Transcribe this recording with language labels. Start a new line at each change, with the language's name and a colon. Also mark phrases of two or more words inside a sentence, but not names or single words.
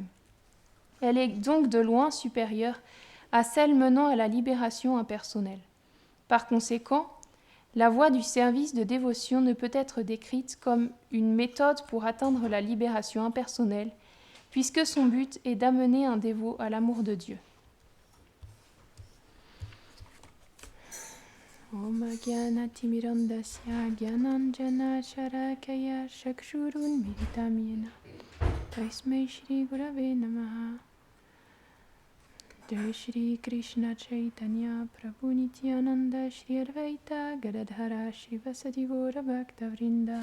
French: Elle est donc de loin supérieure à celle menant à la libération impersonnelle. Par conséquent, la voie du service de dévotion ne peut être décrite comme une méthode pour atteindre la libération impersonnelle, puisque son but est d'amener un dévot à l'amour de Dieu.
Sanskrit: ॐ ज्ञानतिमिरान्धस्य ज्ञानाञ्जन शरकाय चक्षुरुन् मिलितम् येन तस्मै श्री गुरवे नमः. जय श्री कृष्ण चैतन्य प्रभु नित्यानन्द श्री अद्वैत गदाधर श्री वसादि गौर भक्त वृन्द.